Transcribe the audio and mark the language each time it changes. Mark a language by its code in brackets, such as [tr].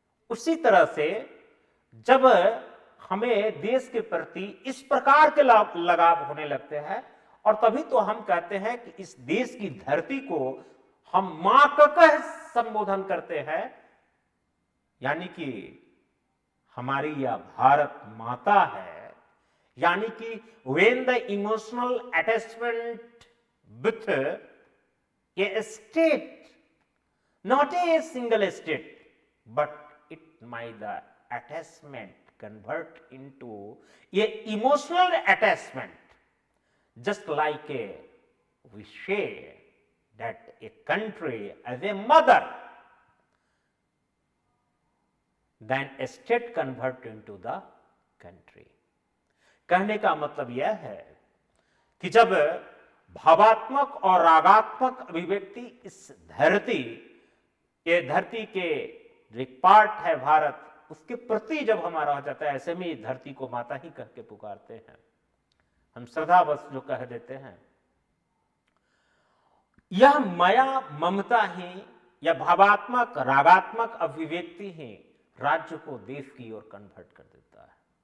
[hi] उसी तरह से जब हमें देश के प्रति इस प्रकार के लगाव होने लगते हैं, और तभी तो हम कहते हैं कि इस देश की धरती को हम मां का कह संबोधन करते हैं, यानी कि हमारी यह भारत माता है। यानी कि [en] when the emotional attachment with a state not a single state, but it might the attachment convert into a emotional attachment, just like we say that a country as a mother, then a state convert into the country. [hi] कहने का मतलब यह है कि जब भावात्मक और रागात्मक अभिव्यक्ति इस धरती, ये धरती के जो एक पार्ट है भारत, उसके प्रति जब हमारा हो जाता है, ऐसे में इस धरती को माता ही कह के पुकारते हैं, हम श्रद्धावश जो कह देते हैं, यह माया ममता ही या भावात्मक रागात्मक अभिव्यक्ति ही राज्य को देश की ओर कन्वर्ट कर देता है।